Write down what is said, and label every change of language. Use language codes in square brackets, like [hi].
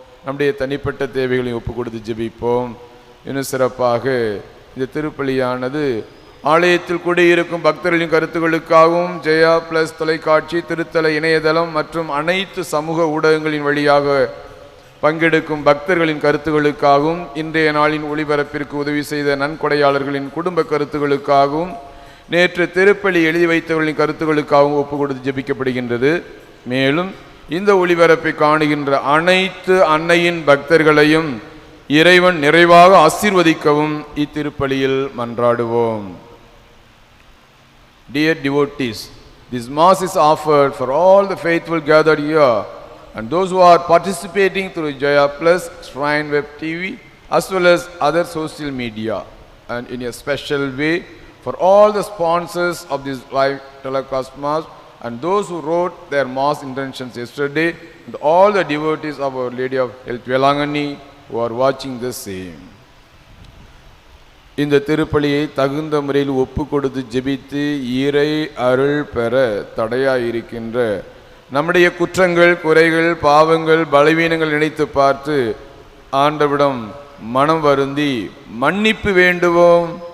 [ta] நம்முடைய தனிப்பட்ட தேவைகளையும் ஒப்பு கொடுத்து ஜெபிப்போம். இன்னும் சிறப்பாக இந்த திருப்பலியானது ஆலயத்தில் கூடியிருக்கும் பக்தர்களின் கருத்துக்களுக்காகவும் ஜெயா பிளஸ் தொலைக்காட்சி, திருத்தல இணையதளம் மற்றும் அனைத்து சமூக ஊடகங்களின் வழியாக பங்கெடுக்கும் பக்தர்களின் கருத்துக்களுக்காகவும் இன்றைய நாளின் ஒளிபரப்பிற்கு உதவி செய்த நன்கொடையாளர்களின் குடும்ப கருத்துக்களுக்காகவும் நேற்று திருப்பலி எழுதி வைத்தவர்களின் கருத்துக்களுக்காகவும் ஒப்பு கொடுத்து ஜெபிக்கப்படுகின்றது. மேலும் இந்த ஒளிபரப்பை காணுகின்ற அனைத்து அன்னையின் பக்தர்களையும் இறைவன் நிறைவாக ஆசீர்வதிக்கவும் இத்திருப்பலியில் மன்றாடுவோம். [en] Dear devotees, this mass is offered for all the faithful gathered here and those who are participating through Jaya Plus, Shrine Web TV as well as other social media, and in a special way for all the sponsors of this live telecast mass and those who wrote their mass intentions yesterday, and all the devotees of Our Lady of Health Velangani who are watching the same. [ta] இந்த திருப்பலியை தகுந்த முறையில் ஒப்பு கொடுத்து ஜெபித்து இறை அருள் பெற தடையாயிருக்கின்ற நம்முடைய குற்றங்கள், குறைகள், பாவங்கள், பலவீனங்கள் நினைத்து பார்த்து ஆண்டவிடம் மனம் வருந்தி மன்னிப்பு வேண்டுவோம்.